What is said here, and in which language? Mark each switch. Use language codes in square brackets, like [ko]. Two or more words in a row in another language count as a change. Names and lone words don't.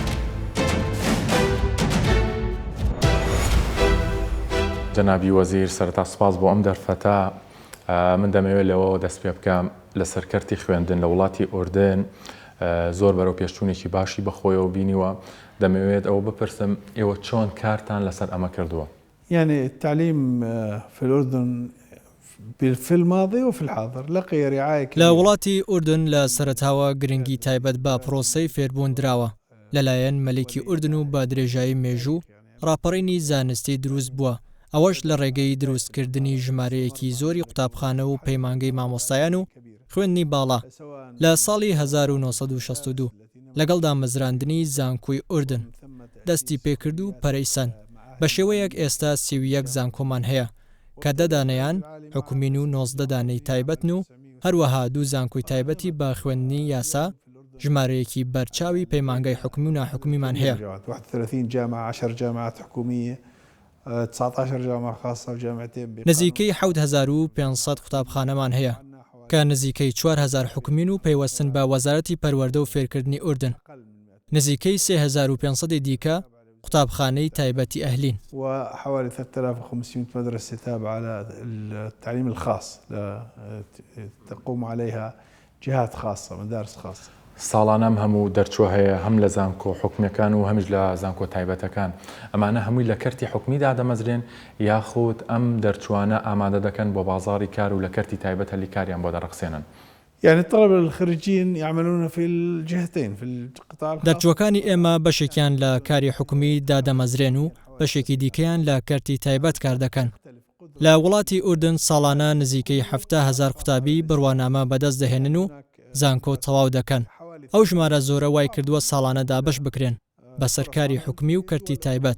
[ckb] جەنابی وەزیر سەرەتا سپاس بۆ ئەم دەرفەتە. من دەمەوێت لەوە دەست پێ بکەم لەسەر کەرتی خوێندن لە وڵاتی ئوردن زۆر بەرەو پێشچوونێکی باشی بەخۆیەوە بینیوە. دەمەوێت ئەوە بپرسم ئێوە چۆن کارتان لەسەر ئەمە کردووە؟ [ar] يعني التعليم في الأردن في الماضي وفي الحاضر لقي رعاية [ckb] لە وڵاتی ئوردن لە سەرەتاوە گرنگی تایبەت بە پرۆسەی فێربوون درراوە لەلایەن مەلێکی ئوردن و بە درێژایی مێژوو ڕاپەڕینی زانستی دروست بووە. ئەوەش لە ڕێگەی دروستکردنی ژمارەیەکی زۆری قوتابخانە و پەیمانگەی مامۆستایان و خوێندنی باڵا لە ساڵی 1962 لەگەڵ دامەزراندنی زانکۆی ئوردن دەستی پێکرد و پەرەیسەن بە شێوەیەک ئێستا 31 زانکۆمان هەیە کە دەدانەیان حکومین و 19 دانەی تایبەتن و هەروەها دوو زانکۆی تایبەتی بە خوێندنی یاسا ژمارەیەکی بەرچاوی پەیمانگەی حکومی و ناحکومیمان هەیە. [ar] 31 جامعة 10 جامعات حكومية 19 جامعة خاصة وجامعتين. [ckb] نزیکەی 7500 قوتابخانەمان هەیە کە نزیکەی 4000 حکومین و پەیوەستن بە وەزارەتی پەروەردە و فێرکردنی ئوردن. نزیکەی 3500 دیکە قوتابخانەی تایبەتی ئەهلین. [ar] وحوالي 3500 مدرسة تابعة للتعليم الخاص تقوم عليها جهات خاصة مدارس خاصة. [ckb] ساڵانەم هەموو دەرچوە هەیە هەم لە زانکۆ حکومیەکان و هەمیش لە زانکۆ تایبەتەکان. ئەمانە هەمووی لە کەرتی حکومیدا دەمەزرێن یاخود ئەم دەرچوانە ئامادە دەکەن بۆ بازاری کار و لە کەرتی تایبەت هەلی کاریان بۆ دەڕەخسێنن. [ar] يعني الطلبة الخريجين يعملون في الجهتين في القطاع الخاص. [ckb] دەرچوەکانی ئێمە بەشێکیان لە کاری حکومی دادەمەزرێن و بەشێکی دیکەیان لە کەرتی تایبەت کار دەکەن. لە وڵاتی ئوردن ساڵانە نزیکەی 70,000 قوتابی بڕوانامە بەدەست دەهێنن و زانکۆ تەواو دەکەن. ئەو ژمارە زۆرە وای کردووە ساڵانەدا بەش بکرێن بە سەرکاری حکومی و کەرتی تایبەت.